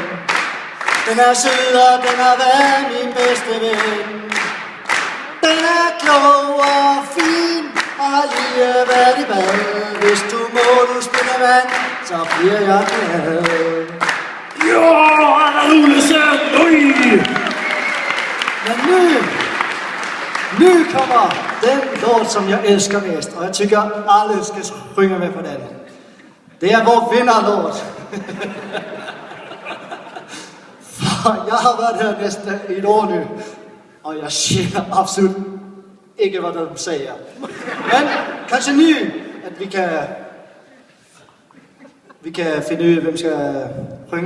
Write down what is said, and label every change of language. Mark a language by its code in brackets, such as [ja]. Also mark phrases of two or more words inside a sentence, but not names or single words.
[da] Den er sød og den har været min bedste ven. Den er klog og fin og har lige været i bad. Hvis du må, du spiller vand, så bliver jeg glad. Ja, Anna Olesen! Oj! Men nu kommer den låt, som jeg elsker mest, og jeg tykker, alle skal synge med på den. Det er vores vinderlåt. For jeg har været her næsten et år nu, og jeg siger absolut ikke, hvad du siger. Men kanskje nu, at vi kan finde ud af, hvem skal synge.